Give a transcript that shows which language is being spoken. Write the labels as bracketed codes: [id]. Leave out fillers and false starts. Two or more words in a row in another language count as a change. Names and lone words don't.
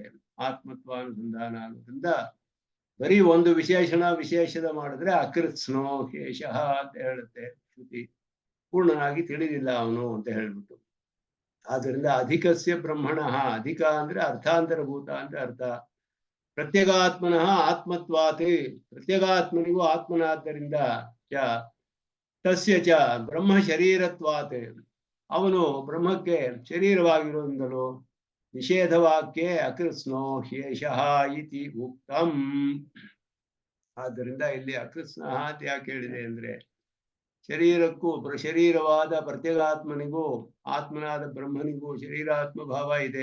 [kn] ಆತ್ಮತ್ವಾನುಸಂಧಾನ ಆಗೋದ್ರಿಂದ ಬರೀ ಒಂದು ವಿಶೇಷದ ಮಾಡಿದ್ರೆ [sa] ಅಕೃತ್ಸ್ನೋ ಶೇಷಃ [kn] ಅಂತ ಹೇಳುತ್ತೆ ಶ್ರುತಿ. ಪೂರ್ಣನಾಗಿ ತಿಳಿದಿಲ್ಲ ಅವನು ಅಂತ ಹೇಳ್ಬಿಟ್ಟು. ಆದ್ದರಿಂದ [sa] ಅಧಿಕಸ್ಯ ಬ್ರಹ್ಮಣಃ, [kn] ಅಧಿಕ ಅಂದ್ರೆ ಅರ್ಥಾಂತರಭೂತ ಅಂತ ಅರ್ಥ. [sa] ಪ್ರತ್ಯಗಾತ್ಮನಃ ಆತ್ಮತ್ವಾತ್, [kn] ಪ್ರತ್ಯಗಾತ್ಮನಿಗೂ ಆತ್ಮನಾದ್ದರಿಂದ [sa] ತಸ್ಯ ಚ ಬ್ರಹ್ಮ ಶರೀರತ್ವಾತ್, [kn] ಅವನು ಬ್ರಹ್ಮಕ್ಕೆ ಶರೀರವಾಗಿರುವುದರಿಂದಲೂ [sa] ನಿಷೇಧವಾಕ್ಯೆ ಅಕೃತ್ಸ್ನೋ ಶೇಷಃ ಇತಿ ಉಕ್ತಂ. [kn] ಆದ್ದರಿಂದ ಇಲ್ಲಿ ಅಕೃತ್ಸ್ನಃ ಅಂತ ಯಾಕೆ ಹೇಳಿದೆ ಅಂದ್ರೆ, ಶರೀರಕ್ಕೂ ಶರೀರವಾದ ಪ್ರತ್ಯೇಗಾತ್ಮನಿಗೂ ಆತ್ಮನಾದ ಬ್ರಹ್ಮನಿಗೂ ಶರೀರಾತ್ಮ ಭಾವ ಇದೆ.